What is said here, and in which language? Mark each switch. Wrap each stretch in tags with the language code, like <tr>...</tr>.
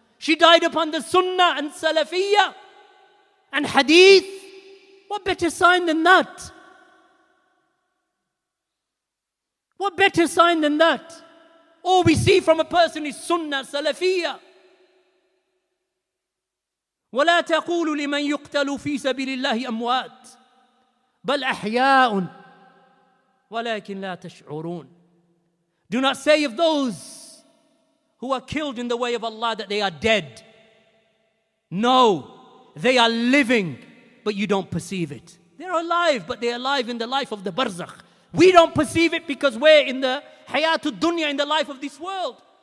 <en>She died upon the sunnah and salafiyah and hadith. What better sign than that? What better sign than that? All we see from a person is sunnah, salafiyah.</en> <ar>ولا تقولوا لمن يقتل في سبيل الله أموات بل أحياء ولكن لا تشعرون.</ar> <en>Do not say of those who are killed in the way of Allah that they are dead. No, they are living, but you don't perceive it. They're alive, but they're alive in the life of the barzakh. We don't perceive it because we're in the hayatul dunya, in the life of this world.</en>